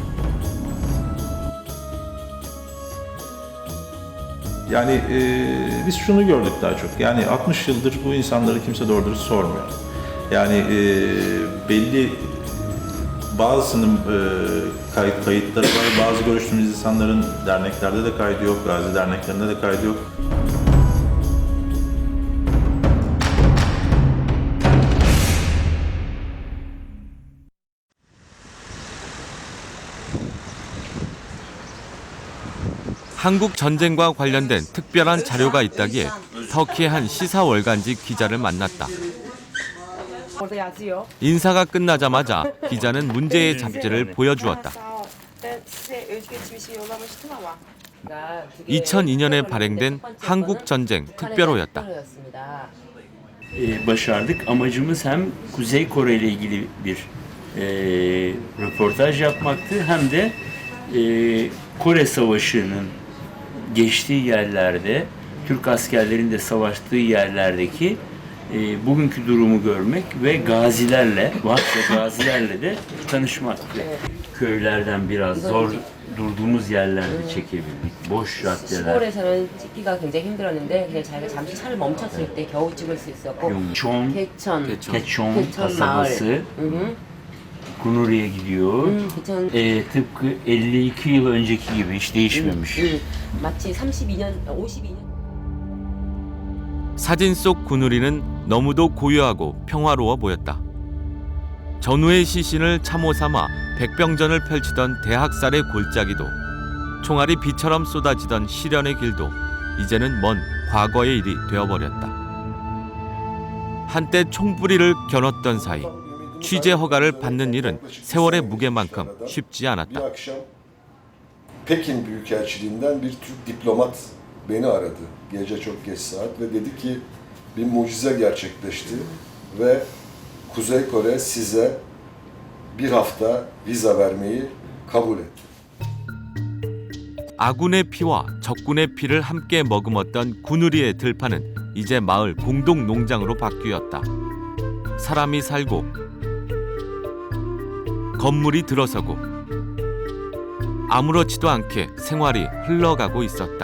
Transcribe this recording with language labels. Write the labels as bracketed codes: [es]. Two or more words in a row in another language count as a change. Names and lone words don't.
[tr] Yani biz şunu gördük daha çok. Yani 60 yıldır bu insanları kimse doğru dürüst sormuyor. Yani belli bazısının kayıtları var. Bazı görüştüğümüz insanların derneklerde de kaydı yok. Gazi derneklerinde de kaydı yok. [ko] 한국 전쟁과 관련된 특별한 자료가 있다기에 터키의 한 시사 월간지 기자를 만났다. 인사가 끝나자마자 기자는 문제의 잡지를 보여주었다. 2002년에 발행된 한국 전쟁 특별호였다. [tr] Başardık. Amacımız hem Kuzey Kore ile ilgili bir röportaj yapmaktı hem de Kore Savaşı'nın geçtiği yerlerde, Türk askerlerinin de savaştığı yerlerdeki bugünkü durumu görmek ve gazilerle, varsa gazilerle de tanışmak. Köylerden biraz zor durduğumuz yerlerde çekebildik. Boş caddeler. [ko] 시골에서는 찍기가 굉장히 힘들었는데 그냥 자기가 잠시 차를 멈췄을 때 겨우 찍을 수 있었고 [tr] Keçon kasabası Kunuri'ye gidiyor. Tıpkı 52 yıl önceki gibi hiç değişmemiş. [ko] 마치 32년, 52년. 사진 속 구누리는 너무도 고요하고 평화로워 보였다. 전후의 시신을 참호 삼아 백병전을 펼치던 대학살의 골짜기도, 총알이 비처럼 쏟아지던 시련의 길도 이제는 먼 과거의 일이 되어버렸다. 한때 총부리를 겨눴던 사이 취재 허가를 받는 일은 세월의 무게만큼 쉽지 않았다. [tr] Pekin Büyükelçiliğinden bir Türk diplomat beni aradı. Gece çok geç saat ve dedi ki bir mucize gerçekleşti ve Kuzey Kore size bir hafta vize vermeyi kabul etti. [ko] 아군의 피와 적군의 피를 함께 머금었던 구누리의 들판은 이제 마을 공동 농장으로 바뀌었다. 사람이 살고 건물이 들어서고 아무렇지도 않게 생활이 흘러가고 있었다.